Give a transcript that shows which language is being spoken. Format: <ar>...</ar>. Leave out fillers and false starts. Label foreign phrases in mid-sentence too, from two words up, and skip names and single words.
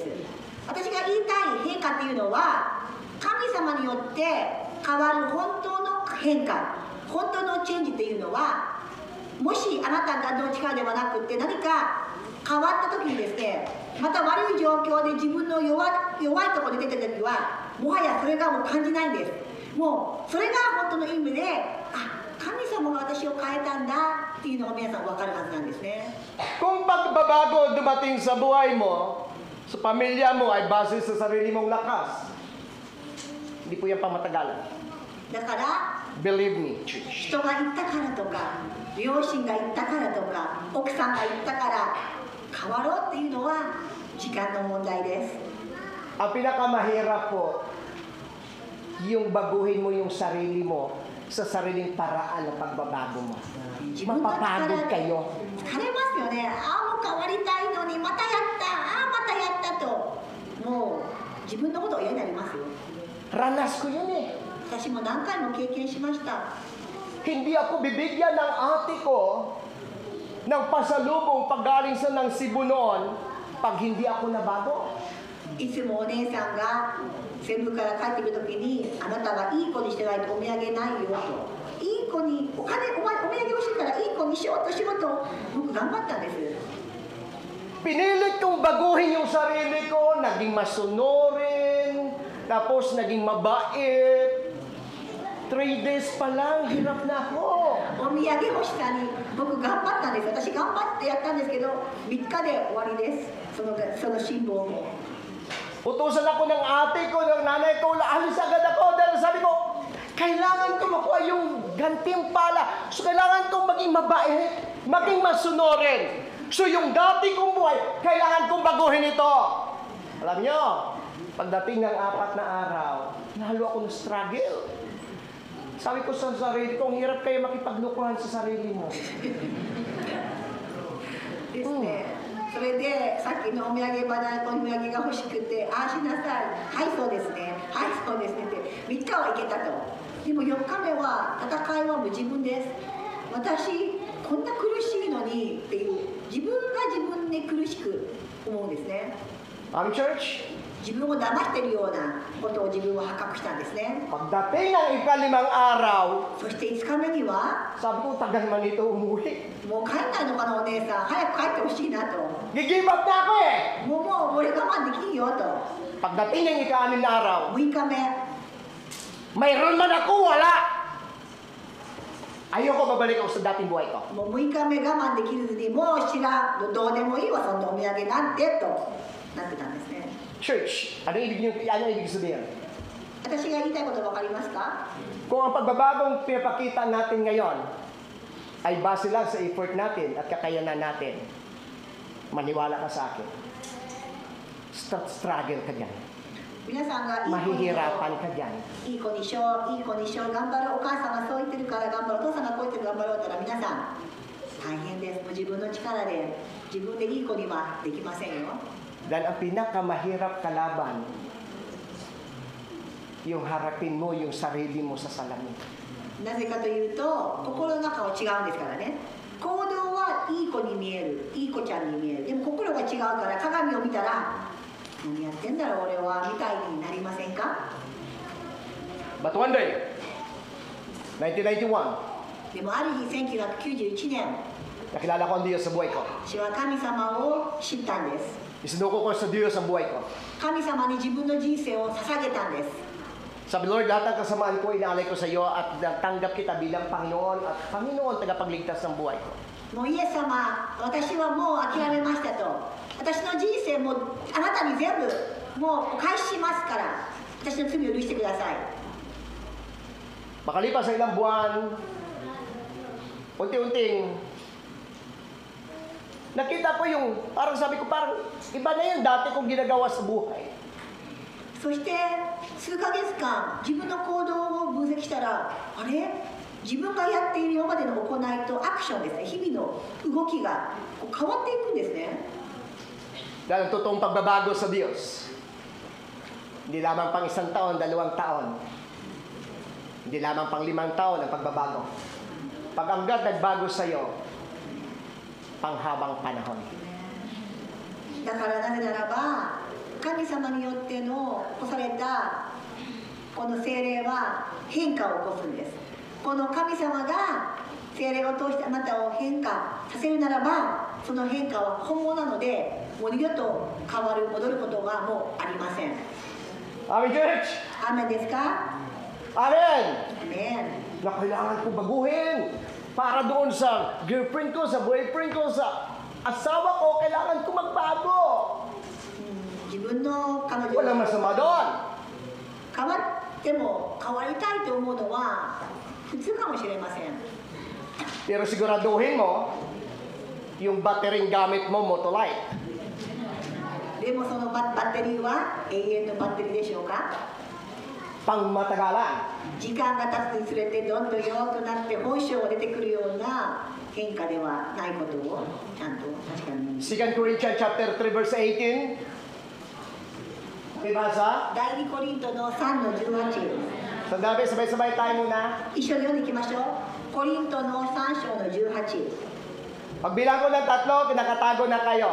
<ja>私が言いたい変化っていうのは、神様によって変わる本当の変化、本当のチェンジっていうのは、もしあなたの力ではなくって何か変わった時にですね、また悪い状況で自分の弱いところで出てる時は、もはやそれがもう感じないんです。もうそれが本当の意味で、神様が私を変えたんだっていうのが皆さん分かるはずなんですね。</ja> <tl>Kung pagbabago dumating sa buhay mo, sa pamilya mo ay base sa sarili mong lakas, hindi po yan pamatagalan.</tl> <ja>だから</ja> <en>Believe me, church.</en> <ja>人が言ったからとか、両親が言ったからとか、奥さんが言ったから変わろうっていうのは時間の問題です。</ja> <tl>Ang pinakamahirap po, yung baguhin mo yung sarili mo sa sariling paraan ng pagbabago mo.</tl> <ja>自分の力</ja> <tl>Mapapagod</tl> <ja>で</ja> <tl>kayo.</tl> <ja>疲れますよね。もう変わりたいのにまたやった、またやったと、もう自分のことを嫌になりますよ。</ja> <tl>Ranas ko yun eh.</tl> <ja>私も何回も経験しました。</ja> <tl>Hindi ako bibigyan ng ate ko ng pasalubong paggaling sa ng Cebu noon pag hindi ako nabago.</tl> <ja>いつもお姉さんがセブから帰ってくるときに、あなたはいい子にしてないとお土産ないよと。いい子に、お土産欲しいからいい子にしようとしろと、僕頑張ったんです。</ja> <tl>Pinilit kong baguhin yung sarili ko, naging masunurin, tapos naging mabait. 3 days pa lang, hirap na ako.</tl> <ja>お土産欲しさに僕頑張ったんです。私頑張ってやったんですけど、3日で終わりです。その辛抱も。</ja> <tl>Utusan ako ng ate ko, ng nanay ko, alis agad ako dahil sabi ko, kailangan ko makuha yung gantimpala. So kailangan kong maging mabait, maging masunurin. So yung dati kong buhay, kailangan kong baguhin ito. Alam nyo, pagdating ng 4 na araw, lalo ako na-struggle. Sabi ko sa sarili ko, ang hirap kayo makipaglukuhan sa sarili mo.</tl> <ja>ですね。それでさっきのお土産花のお土産が欲しくて、ああしなさい、はいそうですね、はいそうですねって3日はいけたと。でも4日目は戦いはもう自分です。私こんな苦しいのにっていう自分が自分で苦しく思うんですね。 Church, 自分を騙しているようなことを自分は発覚したんですね。</ja> <tl>pagdating ng ikalimang araw,</tl> <ja>そして5日目には</ja> <tl>sabi ko, tagal man ito umuwi.</tl> <ja>もう帰んないのかなお姉さん、早く帰ってほしいなと。</ja> <tl>Gigive up na ako eh.</tl> <ja>もう俺我慢できんよと。</ja> <tl>Pagdating ng ika-6 na araw,</tl> <ja>6 日目</ja> <tl>mayroon man ako, wala. Ayoko babalik ako sa dating buhay ko.</tl> <ja>もう6日目我慢できずにもう知らんどうでもいいわそんなお土産なんてとなってたんですね。</ja> <tl>Church, ano ibig sabihin?</tl> <ja>私が言いたいこと分かりますか？</ja> <tl>Kung ang pagbabagong pinapakita natin ngayon ay base lang sa effort natin at kakayanan natin, maniwala ka sa akin. Struggle ka dyan.</tl> <ja>皆さんがいい子に</ja> <tl>Mahihirapan ka dyan.</tl> <ja>いい子にしよう、いい子にしよう、頑張ろう、お母さんがそう言ってるから頑張ろう、お父さんがこう言ってるから頑張ろうって言ったら皆さん大変です。もう自分の力で自分でいい子にはできませんよ。 Dahil ang pinakamahirap kalaban, yung harapin mo yung sarili mo sa salamin. なぜかというと心の中は違うんですからね。行動はいい子に見える、いい子ちゃんに見える。でも心が違うから鏡を見たら何やってんだろう俺はみたいになりませんか？</ja> <en>But one day, 1991,</en> <ja>でもある日1991年</ja> <tl>nakilala ko ang Diyos sa buhay ko.</tl> <ja>私は神様を知ったんです。</ja> <tl>Isinuko ko sa Diyos ang buhay ko.</tl> <ja>神様に自分の人生を捧げたんです。</ja> <tl>Sabi, Lord, lahat ng kasamaan ko, inaalay ko sa iyo at natanggap kita bilang Panginoon at Panginoon tagapagligtas ng buhay ko.</tl> <ja>もうイエス様、私はもう諦めましたと。私の人生もあなたに全部もうお返ししますから、私の罪を許してください。</ja> <tl>Makalipas sa ilang buwan, unti-unting, nakita ko yung, parang sabi ko, parang iba na yung dati kong ginagawa sa buhay.</tl> <ja>そして数ヶ月間自分の行動を分析したら、あれ自分がやっている今までの行いとアクションですね、日々の動きがこう変わっていくんですね。</ja> <tl>Dahil ang totoong pagbabago sa Diyos, hindi lamang pang 1 taon, 2 taon, hindi lamang pang 5 taon ang pagbabago. Pag ang God nagbago sa iyo, panghabang panahon.</tl> <ja>だからなぜならば神様によっての起こされたこの聖霊は変化を起こすんです。この神様が聖霊を通してあなたを変化させるならば、その変化は本物なので、もう二度と変わる戻ることがもうありません。</ja> <en>Amen, church!</en> <ja>アーメンですか？ Amen! アーメン。</ja> <tl>Na kailangan ko baguhin. Para doon sa girlfriend ko, sa boyfriend ko, sa asawa ko, kailangan ko magbago.</tl> <ja>自分の彼女</ja> <tl>Walang masama doon.</tl> <ja>変わっても変わりたいと思うのは普通かもしれません。</ja> <tl>Pero siguraduhin mo, yung battery gamit mo, Motolite.</tl> <ja>でもそのバッテリーは永遠のバッテリーでしょうか？</ja> <tl>Pang matagalan.</tl> <ja>時間が経つにつれてどんどん弱くなって本性が出てくるような変化ではないことをちゃんと確かに。</ja> <en>2 Corinthians chapter 3 verse 18.</en> <tl>Ibasa.</tl> <ja>第2コリントの3の18。</ja> <tl>Sandali, sabay-sabay tayo muna.</tl> <ja>一緒に読んでいきましょう。コリントの3章の18。</ja> <tl>Pagbilang ko ng 3, kinakatago na kayo.</tl>